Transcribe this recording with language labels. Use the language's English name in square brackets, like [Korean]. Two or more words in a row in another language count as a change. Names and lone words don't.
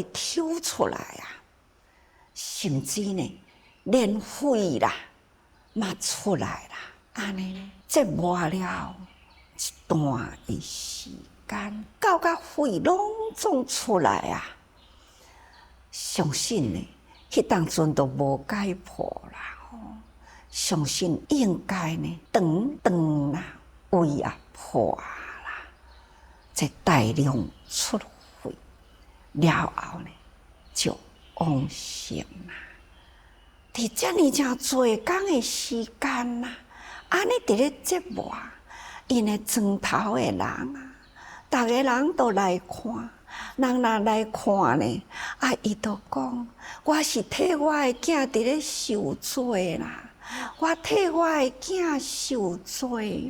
[Min Nan Chinese] 抽出来啊，甚至呢，连肺啦，嘛出来啦，安尼呢，折磨了一段的时间，到肺拢总出来啊，相信呢，迄当阵都无解破啦吼，相信应该呢，长啦。胃也破啦，再大量出血了后呢，就往生啦。伫遮尔正侪工的时间啦，安尼伫咧折磨，因的庄头的人啊，逐个人都来看，人若来看呢，啊，伊都讲，我是替我的囝伫咧受罪啦，我替我的囝受罪。